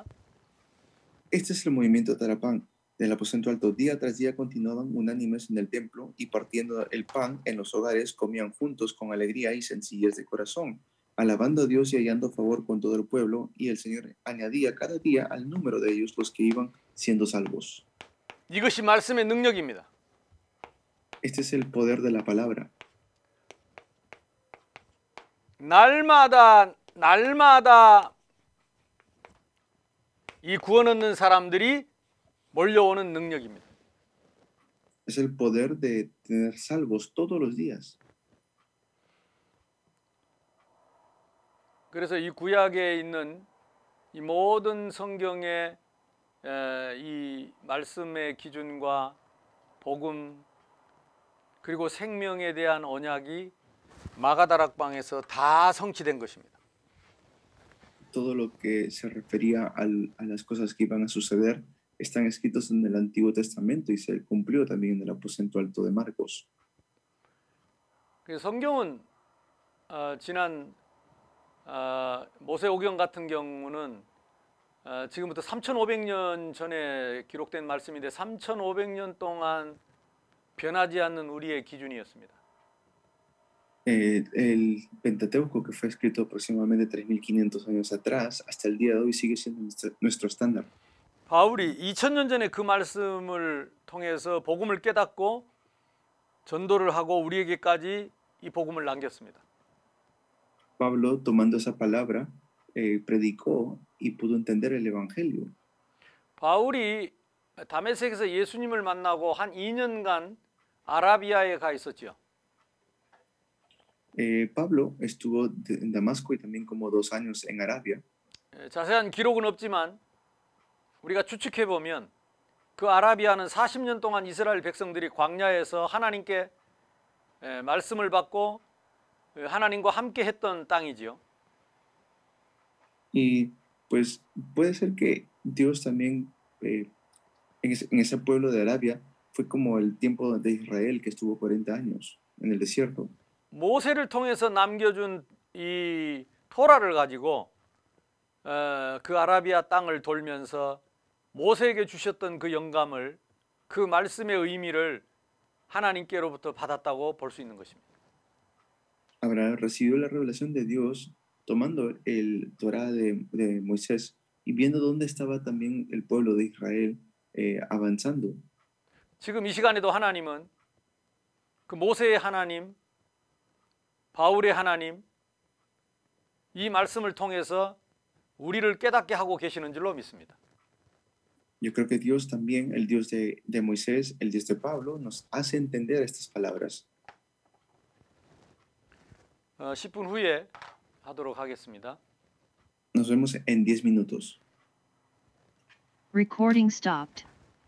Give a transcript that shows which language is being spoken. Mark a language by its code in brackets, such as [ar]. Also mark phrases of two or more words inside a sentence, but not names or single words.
[es] Este es el movimiento Tarapán del aposento alto. Día tras día continuaban unánimes en el templo y partiendo el pan en los hogares comían juntos con alegría y sencillez de corazón, alabando a Dios y hallando favor con todo el pueblo, y el Señor añadía cada día al número de ellos los que iban siendo salvos. [ko] 이것이 말씀의 능력입니다. [es] Este es el poder de la palabra. [ko] 날마다 이 구원 얻는 사람들이 몰려오는 능력입니다. [es] Es el poder de tener salvos todos los días. [ko] 그래서 이 구약에 있는 이 모든 성경의 이 말씀의 기준과 복음 그리고 생명에 대한 언약이 마가다락방에서 다 성취된 것입니다. [es] Todo lo que se refería a las cosas que iban a suceder están escritos en el Antiguo Testamento y se cumplió también en el aposento alto de Marcos. [ko] 성경은 지난 모세오경 같은 경우는 지금부터 3,500년 전에 기록된 말씀인데 3,500년 동안 변하지 않는 우리의 기준이었습니다. [es] El Pentateuco, que fue escrito aproximadamente 3,500 años atrás, hasta el día de hoy sigue siendo nuestro estándar. [ko] 바울이 2000년 전에 그 말씀을 통해서 복음을 깨닫고 전도를 하고 우리에게까지 이 복음을 남겼습니다. [es] Pablo, tomando esa palabra, predicó y pudo entender el evangelio. [ko] 바울이 다메섹에서 예수님을 만나고 한 2년간 아라비아에 가 있었죠. [es] Pablo estuvo en Damasco y también como 2 años en Arabia. [ko] 자세한 기록은 없지만 우리가 추측해 보면 그 아라비아는 40년 동안 이스라엘 백성들이 광야에서 하나님께 말씀을 받고 하나님과 함께 했던 땅이지요. [es] Y pues puede ser que Dios también en ese pueblo de Arabia fue como el tiempo de Israel que estuvo 40 años en el desierto. [ko] 모세를 통해서 남겨준 이 토라를 가지고 그 아라비아 땅을 돌면서 모세에게 주셨던 그 영감을 그 말씀의 의미를 하나님께로부터 받았다고 볼 수 있는 것입니다. [es] Abraham recibió la revelación de Dios tomando el Torá de Moisés y viendo dónde estaba también el pueblo de Israel avanzando. [ko] 지금 이 시간에도 하나님은 그 모세의 하나님, 바울의 하나님, 이 말씀을 통해서 우리를 깨닫게 하고 계시는 줄로 믿습니다. [es] Yo creo que Dios también, el Dios de Moisés, el Dios de Pablo, nos hace entender estas palabras. [ko] 10분 후에 하도록 하겠습니다. [es] Nos vemos en 10 minutos. [en] Recording stopped.